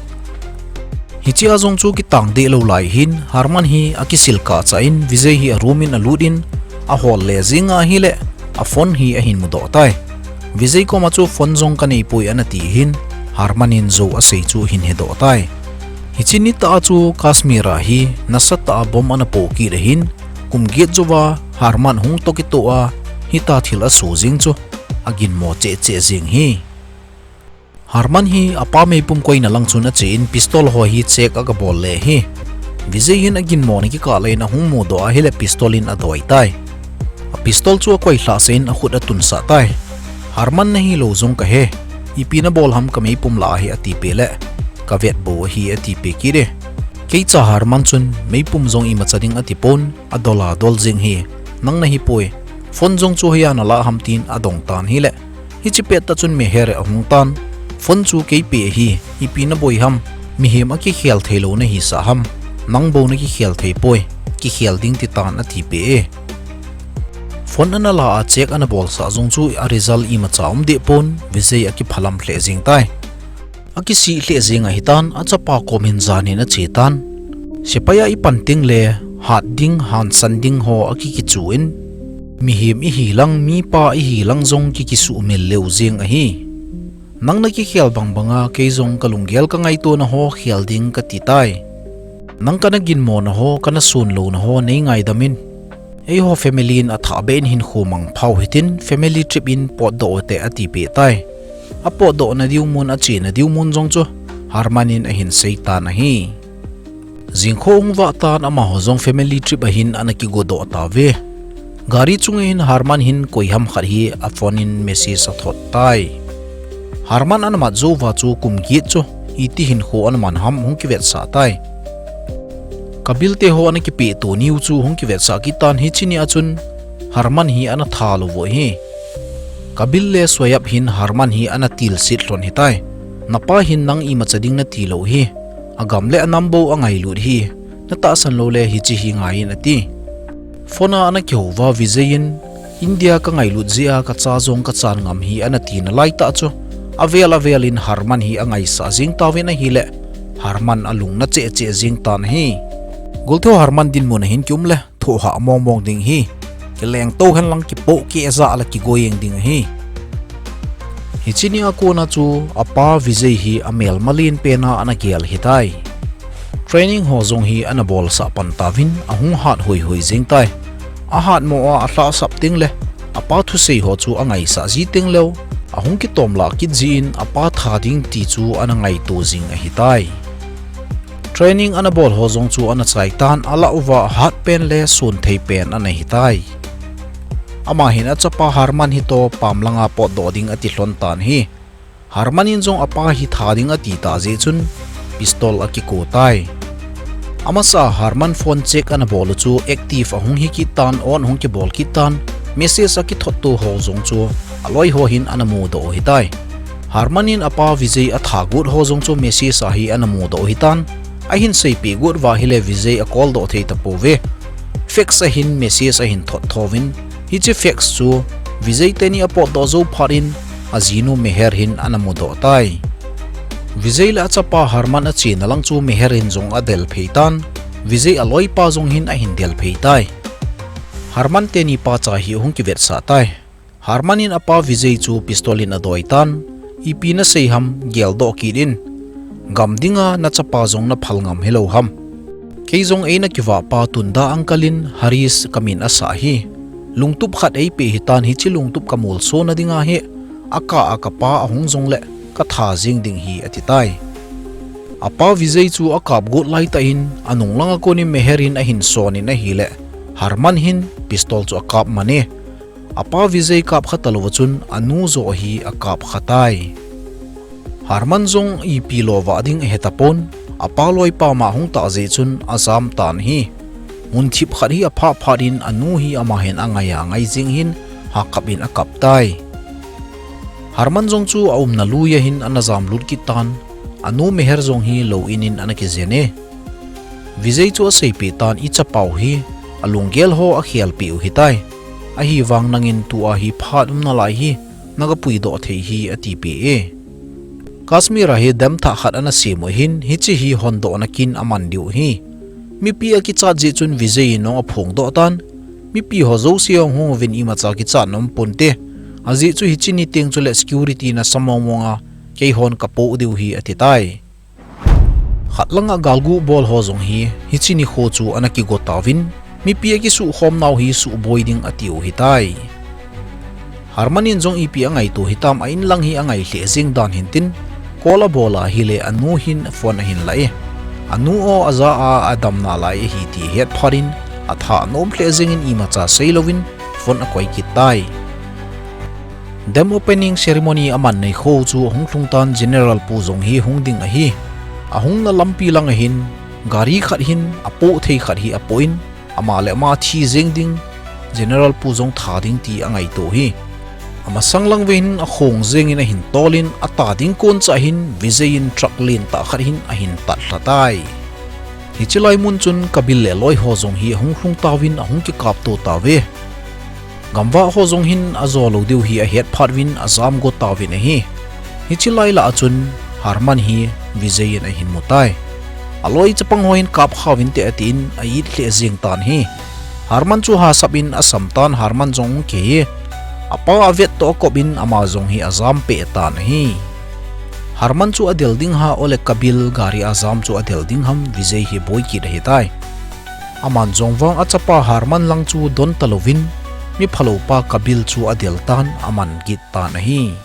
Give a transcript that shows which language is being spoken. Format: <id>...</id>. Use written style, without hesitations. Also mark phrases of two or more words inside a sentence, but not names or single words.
<tcz>hichi azong chu ki tang de lo lai hin harman hi akisil ka cha in vizei hi arumin aludin a hol le zinga hi le a phone hi a hin mu do tai vizei ko ma chu phone jong ka nei pui anati hin harmanin zo a sei chu hin he do tai hichi ni ta chu kashmira hi nasata bom ana po ki re hin kum get jowa harman hung to ki to a hita thil a su jing chu agin mo che jing hi harman hi apa me pum koi na lang chuna che in pistol ho hi check aga bol le hi vizei hin agin mo ni ki ka le na hung mu do a hele pistolin a doi tai a pistol chu koi hla sein a khut a tun sa tai harman na hi lo zong ka he ipina bol ham ka me pum la hi ati pe le ka vet bo hi ati pe ki re kei cha harman chun me pum zong i ma chading ati pon adola dol jing hi nang na hi poi phone jong chu hiya na la ham tin adong tan hi le hi chi pet ta chun me here a hung tan phone chu kei pe hi ipina boi ham mi hem a ki khel thelo na hi sa ham nang bo na ki khel thei poi ki khel ding ti tan ati pe e phone ana la a check ana bol sa jong chu a result i ma chaum de pon vizei a ki phalam hle jing tai aki si hle zinga hitan Achapa komin zanin a chetan sepaya i panting le hat ding han san ding ho aki ki chuin mi him i hilang mi pa i hilang zong ki su mel leu zing a hi nang na ki khel banga ke zong kalunggel ka ngai to na ho khel ding ka ti tai nang kana gin mo na ho kana sun lo na ho nei ngai damin ei ho family in atha ben hin khumang phau hitin</tcz> <en>family trip</en> <tcz>in pot do te ati pe tai apo do na diu mun a chi na diu mun jong chu harmanin a hin seita na hi jingkhong wa tan ama ho jong</tcz> <en>family trip</en> <tcz>a hin anaki go do ta ve gari chung in harman hin koi ham khar hi a phone in message a thot tai harman an ma zo wa chu kum gi chu iti hin kho an man ham hung ki vet sa tai kabil te ho anaki pe to niu chu hung ki vet sa ki tan hi chini achun harman hi ana thalo vo hi kabil le soyap hin harman hi ana til sit hlon hitai napa hin nang i machading na tilo hi agam le anambo angai lut hi na ta san lo le hi chi hi ngai na ti phona ana kyowa vizein india ka ngai lut zia ka cha zong ka chan ngam hi ana ti na lai ta chu avel in harman hi angai sa jing tawin a hi le harman alung na che jing tan hi gultho harman din mun hin kyum le tho ha mong ding hi keleng to han lang ki po ki eza ala ki goyeng ding hi hichini ako na chu apa vizei hi amel malin pena anakial hitai training ho zong hi anabol sa pantavin ahung hat hoi jing tai a hat mo a hla sap ting le apa thu sei ho chu angai sa ji ting lo ahung ki tom la ki jin apa tha ding ti chu anangai to jing a hitai training anabol ho zong chu ana chai tan ala uwa hat pen le sun thei pen ana hitai ama hin Achapa harman hi to pamlanga pot do ding ati hlon tan hi harmanin jong apa hi thading ati ta je chun pistol aki ko tai ama sa harman phone check ana bol chu active ahung hi ki tan on hung ki bol ki tan message aki thot to ho zong chu aloi ho hin ana mu do hi tai harmanin apa vizei atha gut ho zong chu message a hi ana mu do hi tan a hin sei pe gut wa hi le vizei a call do thei ta po ve fax a hin message a hin thot thovin hi che fax chu vizei teni apo do zo pharin azinu meher hin anamu do tai vizei la Achapa harman a chi nalang chu meher in jong adel pheitan vizei aloi pa jong hin a hin del pheitai harman teni pa cha hi hung ki vet sa tai Harmanin apa Vijay chu pistolin adoi tan ipi na seiham geldo kidin gamdinga na chapa zong na phalngam hello ham keizong e na kiwa pa tunda angkalin Haris kamin asahi lungtup khat ei pe hitan hi chi lungtup kamul so na dinga he aka akapa ahung zong le ka tha jing ding hi atitai apa Vijay chu akap gut lai ta in anung langa ko ni meherin a hin sonin a hi le Harman hin pistol chu akap mane apa Vijay kap khatalwachun anu zo hi akap khatai Harman zong ipi lova ding hetapon apa loi pa ma hung ta je chun azam tan hi mun thip khat hi apha pharin anu hi ama hen angaya ngai jing hin hakapin akap tai Harman zong chu aum na luya hin anazam lut kitan anu meher zong hi lo inin anaki zene Vijay chu seipi tan icha pau hi alunggel ho a khial piu hitai a hi wang nangin tu a hi phatum na lai hi naga puido thei hi ati pe e Kashmir hi dam tha khat ana simo hin hi chi hi hondo na kin aman diu hi mi pi a ki cha ji chun Vijay no a phung do tan mi pi ho zo siang ho vin ima cha ki cha nom ponte aji chu hi chi ni teng chu le security na samomonga kei hon kapo diu hi atitai khatlanga galgu bol ho zong hi chini kho chu anaki gotawin mi pi ki su khom naw hi su boiding atiu hitai Harmanin zong ipi angai tu hitam ain lang hi angai hle jing dan hintin kola bola hi le anu hin phone hin lai anu o aza a adam na lai hi ti het pharin atha nom hle jing in ima cha seilovin phone a koi kitai Dem</tcz> <en>opening ceremony</en> <tcz>aman nei kho chu honglung tan general pu zong hi hungding a hi ahung na lampi lang a hin gari khat hin apo thei khat hi apoin ama le ma thi jeng ding general pu zong tha ding ti angai to hi ama sanglang vein a khong jeng in a hin tolin ata ding kon cha hin Vijay in truck lin ta khat hin a hin tat latai hi chilai mun chun kabil le loi ho zong hi honglung tawin ahung ki kap to tawe gamwa ho zong hin azolo deu hi a het phatwin azam go tawin hi chilai la achun Harman hi Vijay in a hin mutai aloi chapang hoin kap khawin te atin a it hle jing tan hi Harman chu ha sabin asam tan Harman zong ke apa avet to kobin ama zong hi azam pe tan hi Harman chu adel ding ha ole kabil gari azam chu adel ding ham Vijay hi boy ki rahi tai aman zong wang achapa Harman lang chu don talovin mi phalo pa kabil chu adel tan aman git tan hi</tcz>